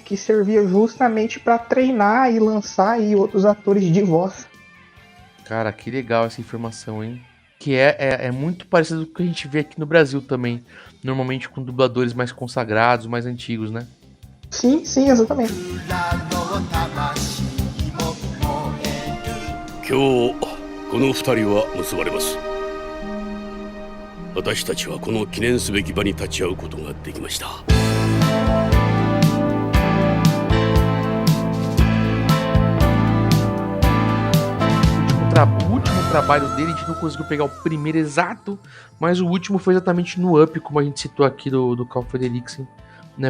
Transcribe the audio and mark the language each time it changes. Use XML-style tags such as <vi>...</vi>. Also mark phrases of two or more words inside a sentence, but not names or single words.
<pt>Que servia justamente para treinar e lançar aí outros atores de voz. Cara, que legal essa informação, hein? Que é muito parecido com o que a gente vê aqui no Brasil também. Normalmente com dubladores mais consagrados, mais antigos, né? Sim, exatamente.</pt> <ja>今日この2人は結ばれます。私たちはこの記念すべき場に立ち会うことができました。</ja> <pt>O último trabalho dele, a gente não conseguiu pegar o primeiro exato, mas o último foi exatamente no Up, como a gente citou aqui do Carl Frederiksen, né?</pt>